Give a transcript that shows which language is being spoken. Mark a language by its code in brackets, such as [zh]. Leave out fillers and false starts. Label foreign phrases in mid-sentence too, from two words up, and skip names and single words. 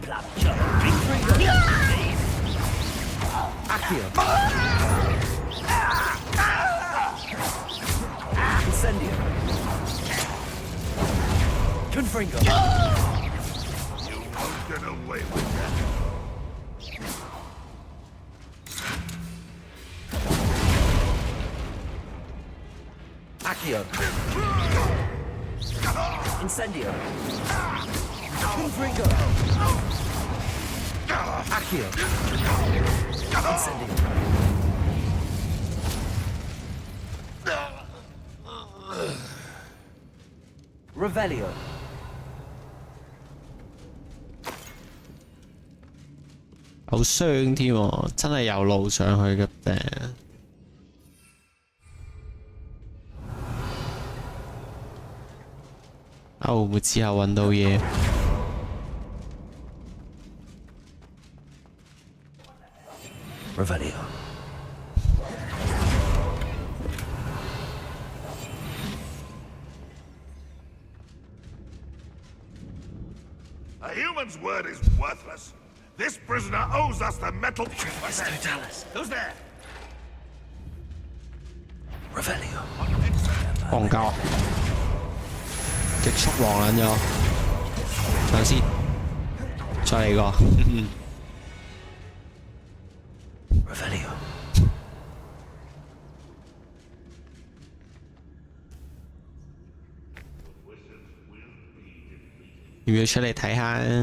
[en] Incendio. Confringo. You won't get away with that. Accio. Incendio. Confringo. Accio. Incendio. Revelio. [yue] 好傷添喎，真係有路上去嘅病。會唔會之後揾到嘢？ Revelio. [en] A human's word is worthless. This prisoner owes us the metal. Totalis. Who's there? Revelio. [yue] 戇鳩，極速黃撚咗，等先，再嚟個。 Revelio. 要唔要出嚟睇下？